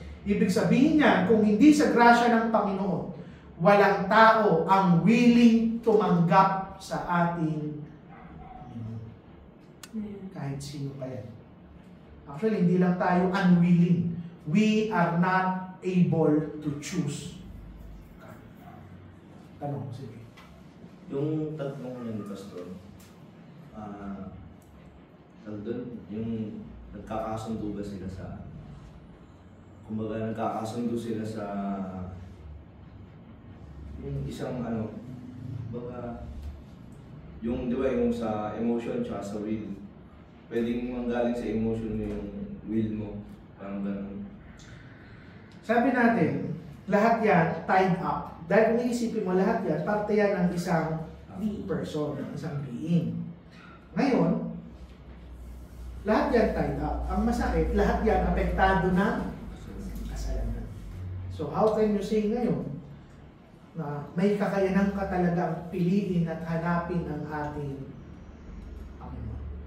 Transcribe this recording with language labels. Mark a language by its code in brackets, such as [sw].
[tl] Ibig sabihin niya, kung hindi sa grasya ng Panginoon, walang tao ang willing tumanggap sa ating Panginoon. Kahit sino pa yan. Actually, hindi lang tayo unwilling. [en] We are not able to choose. [tl] Tanong, sige. Yung tatlong yun, Pastor, doon, yung nagkakasundo ba sila sa, kumbaga nagkakasundo sila sa, yung isang kumbaga, yung, di ba, yung sa emotion tsaka sa will, pwedeng manggaling sa emotion mo yung will mo, parang ganun. Sabi natin, lahat yan tied up. Dahil kung iisipin mo lahat yan, parte yan ng isang person, isang being. Ngayon, lahat yan tied up. Ang masakit, lahat yan apektado ng kasalanan. [en] So how can you say [tl] ngayon na may kakayanan ka talagang piliin at hanapin ang ating Panginoon?